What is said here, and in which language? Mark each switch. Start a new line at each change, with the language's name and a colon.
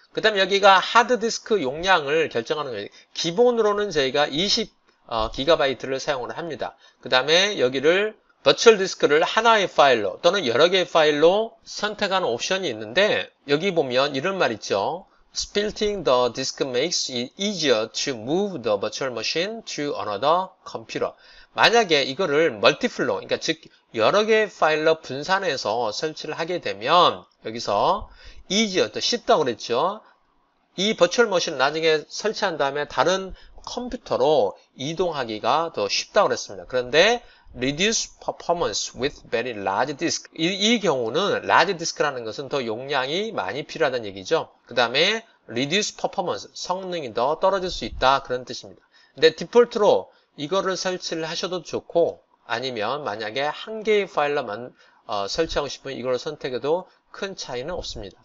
Korean: 그 다음에 여기가 하드디스크 용량을 결정하는 거예요. 기본으로는 저희가 20GB를 사용을 합니다. 그 다음에 여기를 버추얼 디스크를 하나의 파일로 또는 여러 개의 파일로 선택하는 옵션이 있는데 여기 보면 이런 말 있죠.
English: Splitting the disk makes it easier to move the virtual machine to another computer.
Korean: 만약에 이거를 멀티플로, 그러니까 즉 여러 개의 파일로 분산해서 설치를 하게 되면 여기서 easier, 더 쉽다고 그랬죠. 이 버추얼 머신을 나중에 설치한 다음에 다른 컴퓨터로 이동하기가 더 쉽다고 그랬습니다. 그런데
English: reduce performance with very large disk.
Korean: 이 경우는
English: large disk
Korean: 라는 것은 더 용량이 많이 필요하다는 얘기죠. 그 다음에
English: reduce performance,
Korean: 성능이 더 떨어질 수 있다 그런 뜻입니다. 근데 디폴트로 이거를 설치를 하셔도 좋고 아니면 만약에 한 개의 파일로만 설치하고 싶으면 이걸 선택해도 큰 차이는 없습니다.